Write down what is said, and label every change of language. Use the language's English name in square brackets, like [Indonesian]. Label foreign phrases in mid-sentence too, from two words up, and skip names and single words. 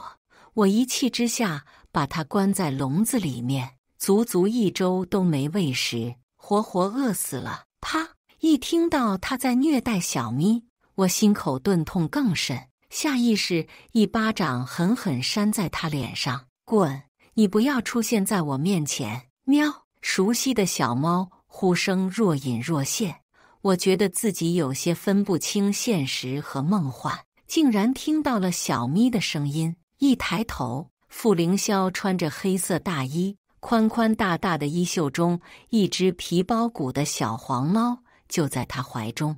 [Chinese] 我一氣之下把它關在籠子裡面，足足1周都沒餵食，活活餓死了。啪！一聽到他在虐待小咪，我心口頓痛更甚，下意識一巴掌狠狠扇在他臉上。滾！你不要出現在我面前！喵！熟悉的小貓呼聲若隱若現，我覺得自己有些分不清現實和夢幻。竟然聽到了小咪的聲音。一抬頭，傅凌霄穿着黑色大衣，寬寬大大的衣袖中，一隻皮包骨的小黃貓就在他懷中。